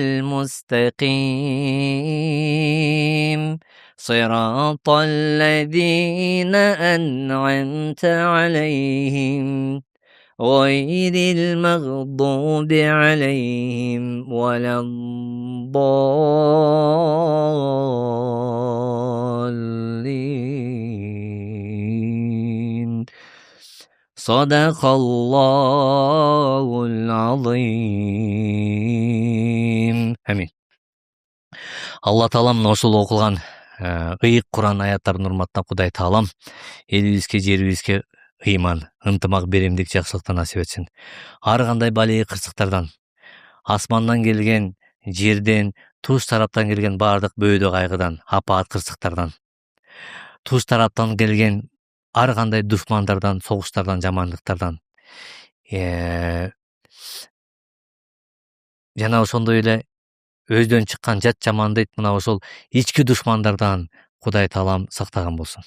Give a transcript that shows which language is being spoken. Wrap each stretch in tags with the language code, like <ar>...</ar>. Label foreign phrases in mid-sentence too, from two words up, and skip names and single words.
<ar>المستقيم صراط الذين أنعمت عليهم غير المغضوب عليهم ولا الضالين. صدق الله العظيم. Амин.</ar> <ky>Алла Таалам ошол окулган ыйык Куран аяттарын урматтап, Кудай Таалам элибизге, жерибизге ыйман, ынтымак, беремдик, жакшылыкты насип этсин. Ар кандай балээ кырсыктардан, асмандан келген, жерден, туш тараптан келген баардык бөөдө кайгыдан, апаат кырсыктардан, туш тараптан келген ар кандай душмандардан, согуштардан, жамандыктардан, жана ошондой эле өздөн чыккан жат жаман дейт, мына ошол ички душмандардан Кудай Таалам сактаган болсун.</ky>